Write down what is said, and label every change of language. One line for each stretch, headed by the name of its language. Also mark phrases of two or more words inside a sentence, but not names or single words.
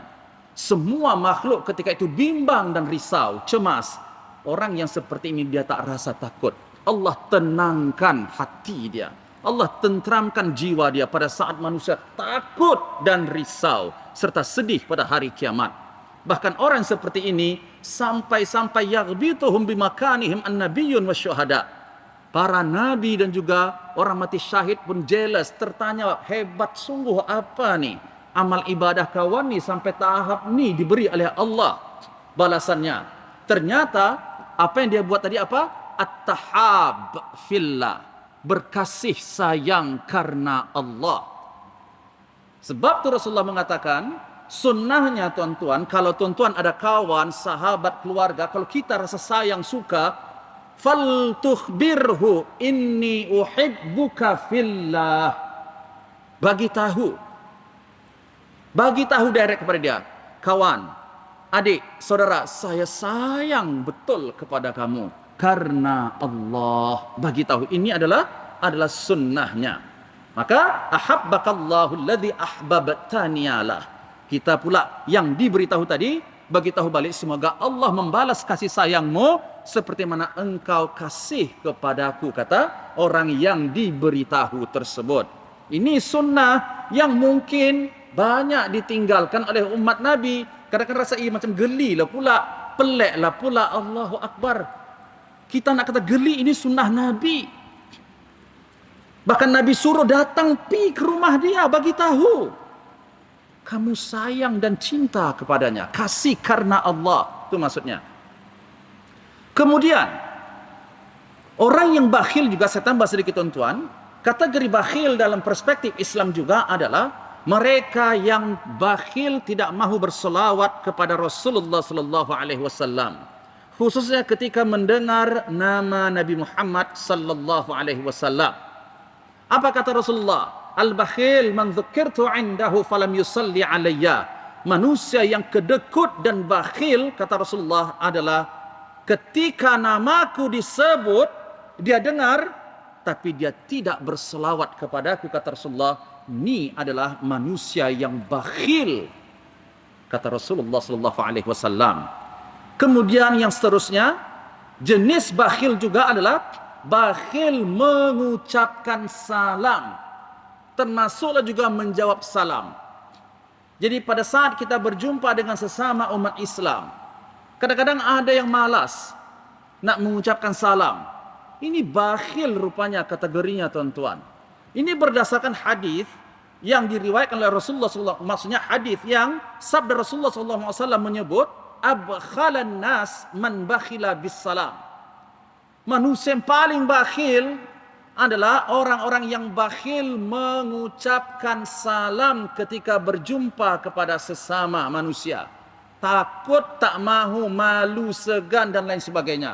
Malay: Semua makhluk ketika itu bimbang dan risau, cemas. Orang yang seperti ini dia tak rasa takut. Allah tenangkan hati dia. Allah tenteramkan jiwa dia pada saat manusia takut dan risau serta sedih pada hari kiamat. Bahkan orang seperti ini sampai-sampai
Arabic: يغبطهم بمكانهم النبيون والشهداء.
Malay: Para nabi dan juga orang mati syahid pun jealous, tertanya, hebat sungguh apa ni amal ibadah kawan ni sampai tahap ni diberi oleh Allah balasannya. Ternyata apa yang dia buat tadi apa?
Arabic: التحاب في الله,
Malay: berkasih sayang karena Allah. Sebab tu Rasulullah mengatakan, sunnahnya tuan-tuan, kalau tuan-tuan ada kawan, sahabat, keluarga, kalau kita rasa sayang, suka,
Arabic: فليخبره إني أحبك في الله.
Malay: Bagi tahu direct kepada dia, kawan, adik, saudara, saya sayang betul kepada kamu karena Allah. Bagi tahu, ini adalah sunnahnya. Maka
Arabic: أحبك الله الذي أحببتني.
Malay: Kita pula yang diberitahu tadi, bagi tahu balik, semoga Allah membalas kasih sayangmu seperti mana engkau kasih kepadaku, kata orang yang diberitahu tersebut. Ini sunnah yang mungkin banyak ditinggalkan oleh umat Nabi. Kadang-kadang rasa macam geli lah pula, pelik lah pula.
Arabic: الله أكبر,
Malay: kita nak kata geli, ini sunnah Nabi. Bahkan Nabi suruh datang pi ke rumah dia, bagi tahu kamu sayang dan cinta kepadanya, kasih karena Allah, itu maksudnya. Kemudian orang yang bakhil juga, saya tambah sedikit tuan-tuan, kategori bakhil dalam perspektif Islam juga adalah mereka yang bakhil tidak mahu berselawat kepada Rasulullah
Arabic: صلى الله عليه وسلم,
Malay: khususnya ketika mendengar nama Nabi Muhammad
Arabic: صلى الله عليه وسلم.
Malay: Apa kata Rasulullah?
Arabic: البخيل من ذكرت عنده فلم يصل علي.
Malay: Manusia yang kedekut dan bakhil, kata Rasulullah, adalah ketika namaku disebut, dia dengar, tapi dia tidak berselawat kepadaku, kata Rasulullah. Ini adalah manusia yang bakhil, kata Rasulullah
Arabic: صلى الله عليه وسلم.
Malay: Kemudian yang seterusnya, jenis bakhil juga adalah bakhil mengucapkan salam, termasuklah juga menjawab salam. Jadi pada saat kita berjumpa dengan sesama umat Islam, kadang-kadang ada yang malas nak mengucapkan salam. Ini bakhil rupanya kategorinya tuan-tuan. Ini berdasarkan hadis yang diriwayatkan oleh Rasulullah SAW. Maksudnya hadis yang sabda Rasulullah SAW menyebut,
Arabic: أبخل الناس من بخل بالسلام.
Malay: Manusia yang paling bakhil adalah orang-orang yang bakhil mengucapkan salam ketika berjumpa kepada sesama manusia. Takut, tak mahu, malu, segan dan lain sebagainya.